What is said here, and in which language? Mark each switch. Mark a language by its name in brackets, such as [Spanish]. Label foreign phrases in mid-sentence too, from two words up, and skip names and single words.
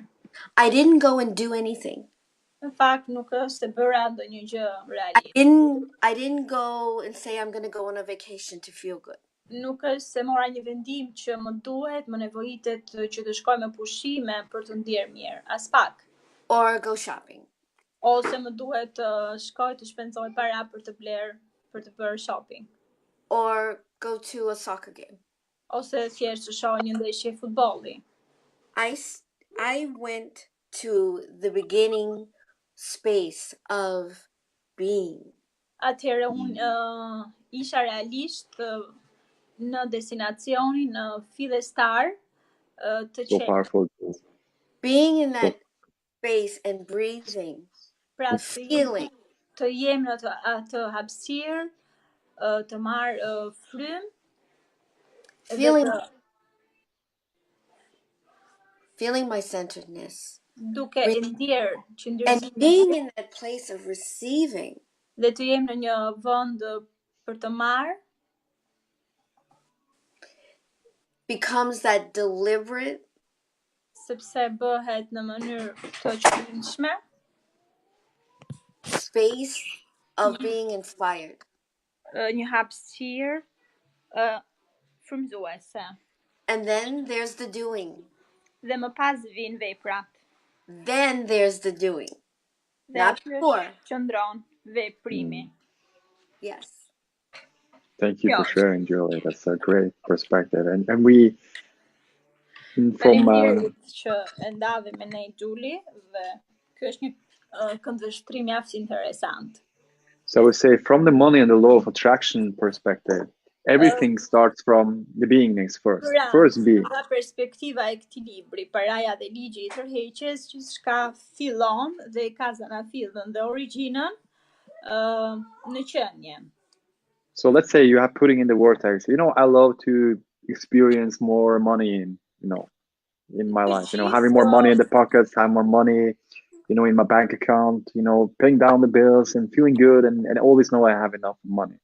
[English] I didn't go and do anything. [Albanian] Në fakt nuk është se bëra ndonjë gjë realisht. [English] I didn't go and say I'm going to go on a vacation to feel good. [Albanian] Nuk është se mora një vendim që më duhet, më nevojitet që të shkoj me pushime për të ndjer mirë, as pak. [English] Or go shopping. [Albanian] Ose më duhet të shkoj të shpenzoj para për të bërë shopping. [English] Or go to a soccer game. [Albanian] Ose thjesht të shoh një ndeshje futbolli. [English] I went to the beginning space of being. [Albanian] Atëherë unë isha realisht në destinacionin në fillestar të [English] So powerful. Being in that space and breathing, [Albanian] pra [English] feeling. [Albanian] Të jem në atë hapësirë, të marr frym, [English] feeling my centeredness. [Albanian] Duke e ndjer [English] and being in that place of receiving. [Albanian] Dhe të jem në një vend për të marr, [English] becomes that deliberate, [Albanian] sepse bëhet në mënyrë të qëllimshme, [English] space of being inspired. [Albanian] Një hapësirë frymëzuese. [English] And then there's the doing. [Albanian] Dhe më pas vijnë veprat. [English] Then there's the doing. Not before. [Albanian] Qëndron veprimi. [English] Yes. Thank you for sharing, Julie. That's a great perspective. And we from [Albanian] që e ndave me ne Julie dhe ky është një këndvështrim mjaft interesant. [English] So I would say from the money and the law of attraction perspective, everything starts from the beingness first. First being. [Albanian] Nga perspektiva e këtij libri, paraja dhe ligji I tërheqjes, gjithçka fillon dhe ka zanafillën dhe origjinën në qenie. [English] So let's say you have putting in the vortex. I love to experience more money in my life. Having more money in the pockets, have more money, in my bank account, paying down the bills and feeling good and always know I have enough money.